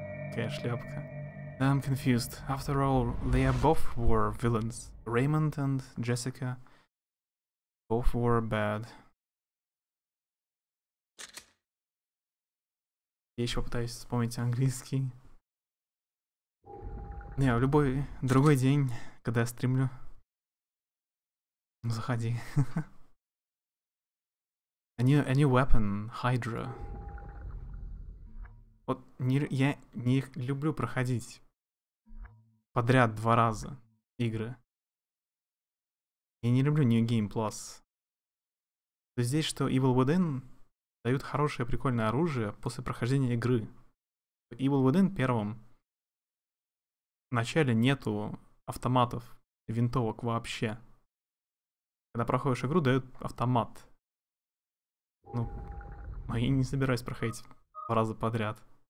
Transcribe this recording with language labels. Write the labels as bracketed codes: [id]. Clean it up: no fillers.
[en] Okay, шляпка. I'm confused. After all, they both were villains. Raymond and Jessica both were bad. [ru] Я еще пытаюсь вспомнить английский. Не, в любой другой день, когда я стримлю, заходи. [en] A new weapon, Hydra. [ru] Вот я не люблю проходить подряд 2 раза игры. Я не люблю New Game Plus. То есть здесь, что Evil Within дают хорошее прикольное оружие после прохождения игры. В Evil Within первом в начале нету автоматов, винтовок вообще. Когда проходишь игру, дают автомат. Ну, я не собираюсь проходить 2 раза подряд.